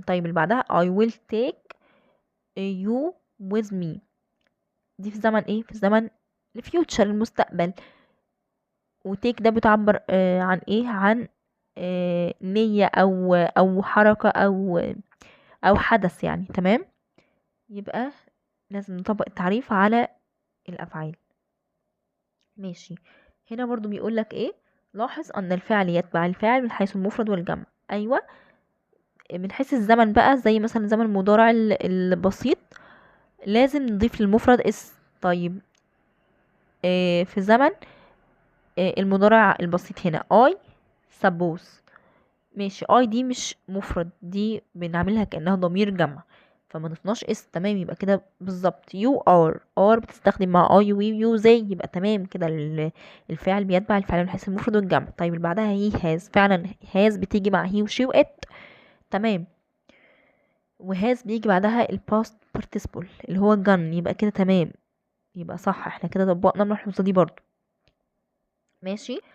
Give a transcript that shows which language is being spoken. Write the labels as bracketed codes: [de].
[ar] طيب اللي بعدها [en] I will take you with me. [ar] دي في زمن ايه؟ في زمن الفيوتشر المستقبل. وتيك ده بتعبر عن ايه؟ عن نية او حركة او حدث يعني. تمام. يبقى لازم نطبق التعريف على الافعال. ماشي. هنا برضو بيقولك ايه؟ لاحظ ان الفعل يتبع الفاعل من حيث المفرد والجمع. ايوه، من حيث الزمن بقى، زي مثلا زمن المضارع البسيط لازم نضيف للمفرد اسم. طيب في زمن المضارع البسيط هنا [en] I suppose. [ar] ماشي. I دي مش مفرد، دي بنعملها كأنها ضمير جمع، فما ضفناش اسم. تمام. يبقى كده بالظبط [en] you are [ar] بتستخدم مع [en] I we you they. [ar] يبقى تمام كده الفعل بيتبع الفعل من حيث المفرد والجمع. طيب اللي بعدها [en] he has. [ar] فعلا has بتيجي مع he وشي وات. تمام. وهاز بيجي بعدها الباست participle اللي هو gun. يبقى كده تمام. يبقى صح، احنا كده طبقنا الملحوظة دي برضو. ماشي.